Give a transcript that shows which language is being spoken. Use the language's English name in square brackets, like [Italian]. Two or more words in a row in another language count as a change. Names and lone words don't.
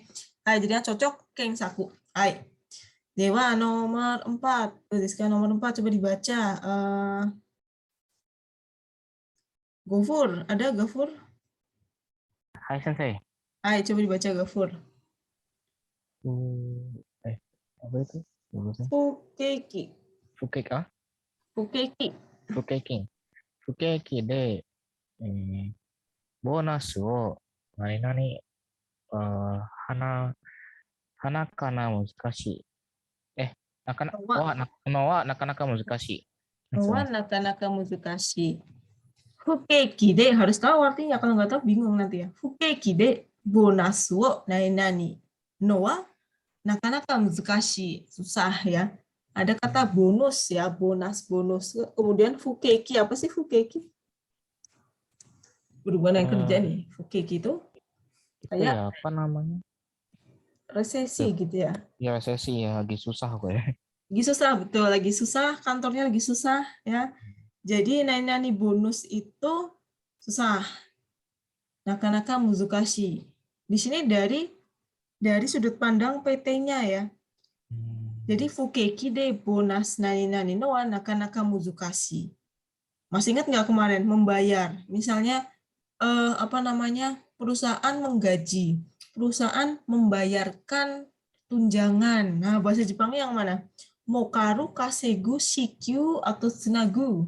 [Indonesian] Hai, jadi cocok kensaku. Hai. Dewa nomor 4. Rizka nomor 4 coba dibaca. Gofur, ada Gofur? [Japanese] はい先生. [Indonesian] Hai, coba dibaca Gofur. Apa itu? [Japanese] Fukeki. Fukeki. Fukeki. Fukeki. 不景気でボーナスを何はなかな難しい. なかなか難しい. なかなか難しい. 不景気で, [Indonesian] harus tahu artinya, kalau nggak tahu bingung nanti ya. [Japanese] 不景気でボーナスを何のはなかなか難しい. [Indonesian] Susah ya. Ada kata bonus ya, bonus. Kemudian fukeki, apa sih fukeki? Berhubungan yang kerja nih. Fukeki itu kayak ya apa namanya? resesi gitu ya. Ya resesi ya, lagi susah gue. Lagi susah, betul. Lagi susah, kantornya lagi susah ya. Jadi nani bonus itu susah. [Japanese] なかなか難しい. [Indonesian] Di sini dari sudut pandang PT-nya ya. [Japanese] Jadi 不景気でボーナス何のはなかなか難しい. [Indonesian] Masih ingat nggak kemarin membayar? Misalnya perusahaan menggaji, perusahaan membayarkan tunjangan. Nah, bahasa Jepangnya yang mana? [Japanese] 儲かる、稼ぐ、支給, [Indonesian] atau tsunagu?